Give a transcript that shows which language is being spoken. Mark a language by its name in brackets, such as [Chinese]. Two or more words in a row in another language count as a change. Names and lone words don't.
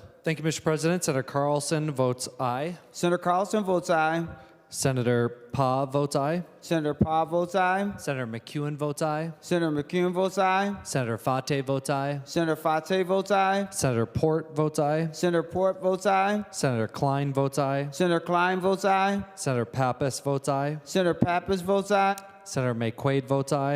[English] Thank you, Mr. President. Senator Carlson votes aye. Senator Carlson votes aye. Senator Pa votes aye. Senator Pa votes aye. Senator McEwen votes aye. Senator McEwen votes aye. Senator Fate votes aye. Senator Fate votes aye. Senator Port votes aye. Senator Port votes aye. Senator Klein votes aye. Senator Klein votes aye. Senator Pappas votes aye. Senator Pappas votes aye. Senator Maye Quade votes aye.